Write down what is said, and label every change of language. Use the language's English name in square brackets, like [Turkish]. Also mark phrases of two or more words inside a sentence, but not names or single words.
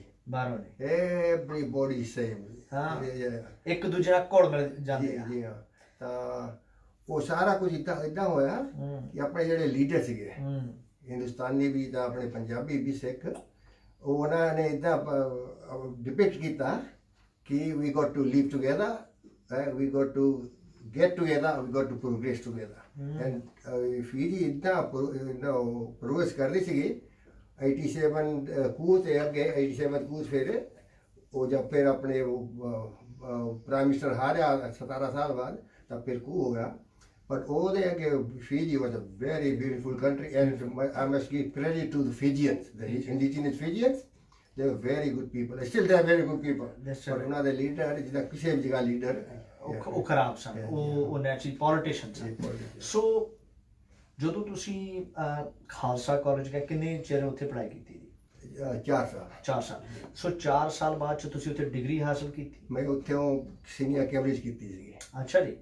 [English] everybody same. [Punjabi] ਇੱਕ ਦੂਜੇ ਨਾਲ ਘੁਲ ਮਿਲ ਜਾਂਦੇ ਆ। ਜੀ ਹਾਂ। ਤਾਂ ਉਹ ਸਾਰਾ ਕੁਝ ਇੱਦਾਂ ਹੋਇਆ ਕਿ ਆਪਣੇ ਜਿਹੜੇ ਲੀਡਰ ਸੀਗੇ ਹਿੰਦੁਸਤਾਨੀ ਵੀ ਤਾਂ ਆਪਣੇ ਪੰਜਾਬੀ ਵੀ ਸਿੱਖ, ਉਹਨਾਂ ਨੇ ਇੱਦਾਂ ਡਿਪਿਕਟ ਕੀਤਾ ਕਿ [English] we got to live together, we got to get together, we got to progress together. [Punjabi] and ਫੀਜੀ ਇੱਦਾਂ ਪ੍ਰੋਗਰੈਸ ਕਰ ਰਹੀ ਸੀਗੀ। 87 ਕੂਚ ਤੇ ਅੱਗੇ 87 ਕੂਚ ਫਿਰ ਉਹ ਜਦ ਫਿਰ ਆਪਣੇ ਪ੍ਰਾਈਮ ਮਿਨਿਸਟਰ ਹਾਰਿਆ 17 ਸਾਲ ਬਾਅਦ ਤਾਂ ਫਿਰ ਕੂ ਹੋ ਗਿਆ। [English] But over there, Fiji was a very beautiful country, and I must give credit to the Fijians, the indigenous Fijians. They were very good people. Still, they are very good people. But another leader, [Hindi] जिधर किसी भी जगह leader, [Punjabi] ਉਹ ਖਰਾਬ ਸਨ, ਉਹ ਨੈਚੁਰਲੀ ਪੋਲੀਟੀਸ਼ੀਅਨ ਸਨ। ਸੋ ਜਦੋਂ ਤੁਸੀਂ ਖਾਲਸਾ ਕਾਲਜ ਗਏ ਕਿੰਨੇ ਚਿਰ ਉੱਥੇ ਪੜ੍ਹਾਈ ਕੀਤੀ? 4 ਸਾਲ। ਸੋ 4 ਸਾਲ ਬਾਅਦ ਚ ਤੁਸੀਂ ਉੱਥੇ ਡਿਗਰੀ ਹਾਸਲ ਕੀਤੀ? ਮੈਂ ਉੱਥੇ ਸੀਨੀਅਰ ਕੈਂਬਰਿਜ ਕੀਤੀ ਸੀ। ਅੱਛਾ ਜੀ।